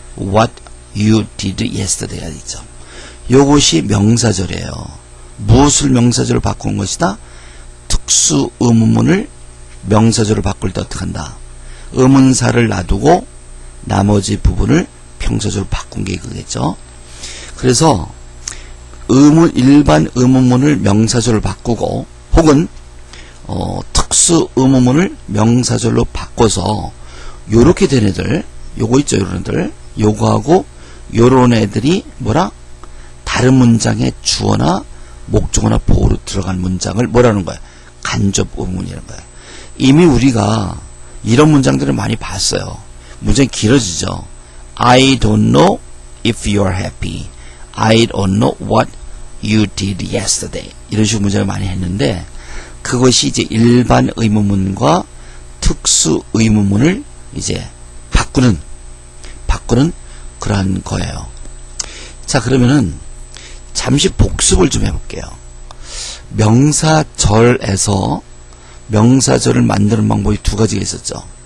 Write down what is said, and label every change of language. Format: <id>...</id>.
<en>What you did yesterday가</en> <ko>있죠. 요것이 명사절이에요. 무엇을 명사절로 바꾼 것이다? 특수 의문문을 명사절로 바꿀 때 어떻게 한다? 의문사를 놔두고 나머지 부분을 평사절로 바꾼 게 그거겠죠. 그래서 일반 의문문을 명사절로 바꾸고 혹은 특수 의문문을 명사절로 바꿔서 요렇게 된 애들, 요거 있죠, 요런 애들, 요거하고 요런 애들이 뭐라? 다른 문장의 주어나 목적어나 보어로 들어간 문장을 뭐라는 거야? 간접 의문이라는 거야. 이미 우리가 이런 문장들을 많이 봤어요. 문장이 길어지죠.</ko> <en>I don't know if you are happy. I don't know what you did yesterday.</en> <ko>이런 식으로 문장을 많이 했는데 그것이 이제 일반 의문문과 특수 의문문을 이제 바꾸는 그러한 거예요. 자, 그러면은 잠시 복습을 좀 해볼게요. 명사절에서 명사절을 만드는 방법이 두 가지가 있었죠.</ko>